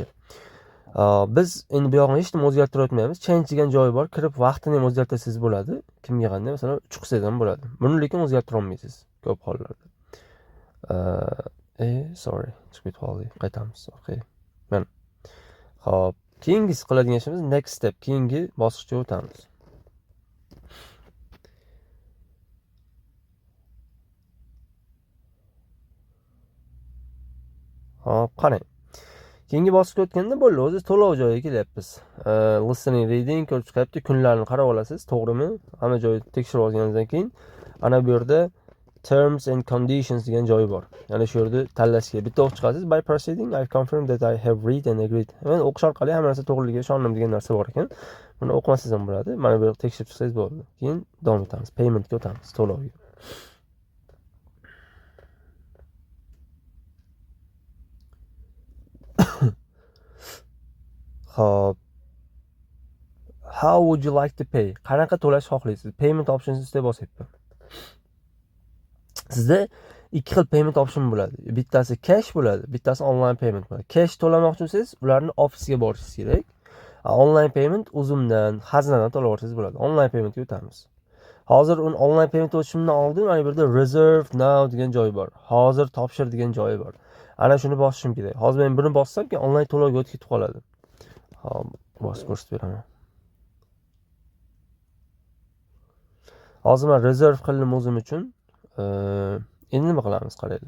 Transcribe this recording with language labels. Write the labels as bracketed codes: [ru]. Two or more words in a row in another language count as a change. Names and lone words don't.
[uz] Biz endi bu yoqni hech nima o'zgartirib o'tmaymiz. Change degan joyi bor. Kirib vaqtini ham o'zgartirsangiz bo'ladi. Kimga qanday, masalan, 3 qilsangiz ham bo'ladi. Buni lekin o'zgartira olmaysiz ko'p hollarda. Sorry, chiqib qoldi. Qaytamiz orqaga. Mana. Xo'p, keyingisi qiladigan ishimiz [en] next step, [uz] keyingi bosqichga o'tamiz. Hop, qarang. Keyingi bosqichga o'tganda bo'ldi, o'zi to'lov joyiga kelyapmiz. Listening, reading ko'rib chiqyapti, kunlarni qarab olasiz, to'g'rimi? Hamma joyni tekshirib olganingizdan keyin ana bu yerda [en] terms and conditions [uz] degan joyi bor. Ya'ni shu yerda tanlashga bitta o'qib chiqasiz. [en] By proceeding I confirm that I have read and agreed. [uz] Men o'qish orqali hamma narsa to'g'riligiga ishondim degan narsa bor ekan. Buni o'qimasangiz ham bo'ladi. Mana bu yerda tekshirib chiqsangiz bo'ladi. Keyin davom etamiz. Paymentga o'tamiz, to'lovga. Hop. [en] How would you like to pay? [uz] Qanaqa to'lash xohlaysiz? [en] Payment optionsni [uz] ustiga bosyapti. Sizda ikki xil [en] payment option [uz] bo'ladi. Bittasi cash bo'ladi, bittasi [en] online payment [uz] bo'ladi. Cash to'lamoqchi bo'lsangiz, ularni ofisga borishingiz kerak. [en] Online payment [uz] o'zimdan, xazinadan to'lavorsangiz bo'ladi. [en] Online paymentga [uz] o'tamiz. Hozir [en] online payment [uz] o'tishimdan oldin mana bu yerda [en] reserve now [uz] degan joy bor. Hozir topshir degan joyi bor. Ana shuni bosishim kerak. Hozir men buni bossam, keyin online to'lovga o'tib ketib qoladi. Hop, bosib ko'rsatib beraman. Hozir men reserve qildim o'zim uchun. Endi nima qilamiz, qaranglar.